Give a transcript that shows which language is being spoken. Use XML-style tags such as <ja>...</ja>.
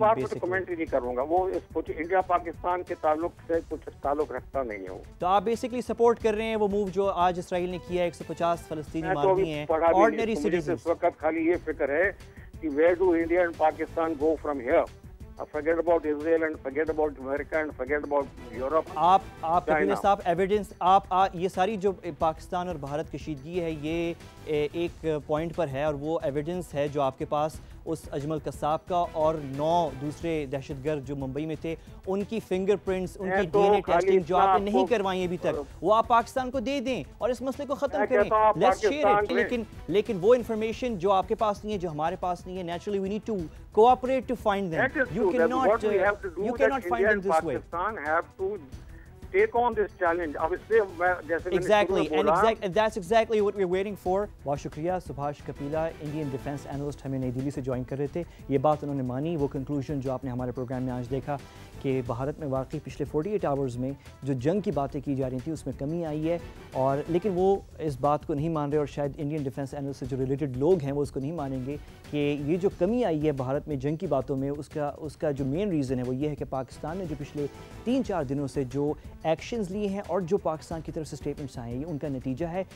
<hi>Basically comment ही नहीं करूंगा. वो कुछ इंडिया पाकिस्तान के ताल्लुक से कुछ ताल्लुक रखता नहीं है. तो आप बेसिकली सपोर्ट कर रहे हैं वो मूव जो आज इसराइल ने किया है, 150 फलस्तीनी मार दिए हैं ऑर्डिनरी सिटीजंस. इस वक्त खाली ये फिक्र है कि</hi> <en>Where do India and Pakistan go from here. Forget about Israel and forget about America and forget about Europe.</en> <hi>आप कबीला साहब एविडेंस ये सारी जो पाकिस्तान और भारत कशीदगी है ये एक पॉइंट पर है और वो एविडेंस है जो आपके पास उस अजमल कसाब का और 9 दूसरे दहशतगर्द जो मुंबई में थे उनकी फिंगरप्रिंट्स, उनकी डीएनए टेस्टिंग जो आपने नहीं करवाई अभी तक, वो आप पाकिस्तान को दे दें और इस मसले को ख़त्म करें.</hi> <en>Let's share it.</en> <hi>लेकिन वो इन्फॉर्मेशन जो आपके पास नहीं है, जो हमारे पास नहीं है,</hi> <en>Naturally we need to cooperate to find them. You cannot find them this way. Pakistan have to take on this challenge. Exactly, and that's exactly what we're waiting for.</en> <hi>बहुत शुक्रिया Subhash Kapila, Indian defence analyst, हमें नई दिल्ली से join कर रहे थे. ये बात उन्होंने मानी. वो कंक्लूजन जो आपने हमारे प्रोग्राम में आज देखा कि भारत में वाकई पिछले 48 आवर्स में जो जंग की बातें की जा रही थी उसमें कमी आई है, और लेकिन वो इस बात को नहीं मान रहे और शायद इंडियन डिफेंस एनालिस्ट से जो रिलेटेड लोग हैं वो उसको नहीं मानेंगे कि ये जो कमी आई है भारत में जंग की बातों में उसका जो मेन रीज़न है वो ये है कि पाकिस्तान ने जो पिछले 3-4 दिनों से जो एक्शंस लिए हैं और जो पाकिस्तान की तरफ से स्टेटमेंट्स आए हैं ये उनका नतीजा है.</hi>